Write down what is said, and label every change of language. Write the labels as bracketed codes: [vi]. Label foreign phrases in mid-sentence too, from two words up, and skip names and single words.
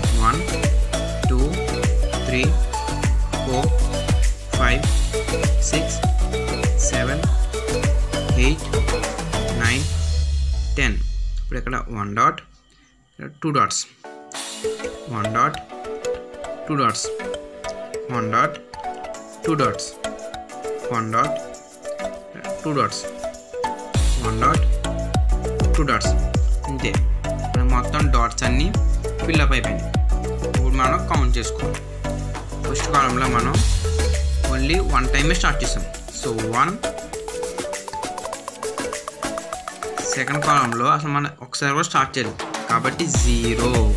[te] 1, 2, 3, 4, 5, 6, 7, 8, 9, 10. ఇప్పుడు ఇక్కడ [en] 1 dot, 2 dots, 1 dot, 2 dots, 1 dot, 2 dots, 1 dot, 2 dots, 1 dot, 2 dots. [te] అంతే, మొత్తం డాట్స్ అన్నీ ఫిల్అప్ అయిపోయినాయి. ఇప్పుడు మనం కౌంట్ చేసుకోవాలి. ఫస్ట్ కాలంలో మనం [en] only 1 time [te] స్టార్ట్ చేసాం. సో 1. సెకండ్ కాలంలో అసలు మనం ఒకసారి కూడా స్టార్ట్ చేయలేదు కాబట్టి 0.